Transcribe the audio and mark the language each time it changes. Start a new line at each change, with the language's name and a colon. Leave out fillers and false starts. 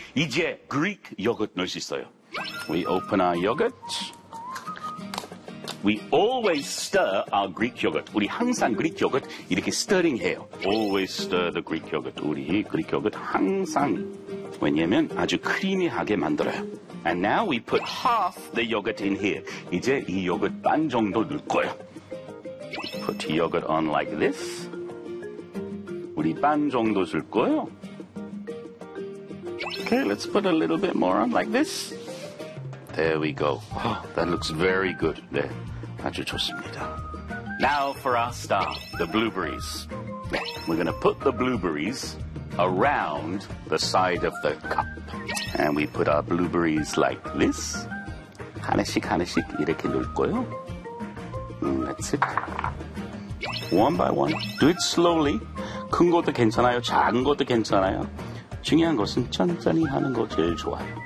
English: 이제 Greek yogurt 넣을 수 있어요. We open our yogurt. We always stir our Greek yogurt. 우리 항상 Greek yogurt 이렇게 stirring 해요. Always stir the Greek yogurt. 우리 Greek yogurt 항상.
Korean: 왜냐면 아주 크리미하게 만들어요.
English: And now we put half the yogurt in here.
Korean: 이제 이 요거트 반 정도 넣을 거예요.
English: Put yogurt on like this. 우리 반 정도 줄 거예요. Okay, let's put a little bit more on like this. There we go. Oh, that looks very good. 네, 아주 좋습니다. Now for our star, the blueberries. We're going to put the blueberries around the side of the cup. And we put our blueberries like this.
Korean: 하나씩 하나씩 이렇게 넣을 거예요.
English: That's it. One by one. Do it slowly. 큰 것도 괜찮아요.
Korean: 작은 것도 괜찮아요. 중요한 것은 천천히 하는 거 제일 좋아요.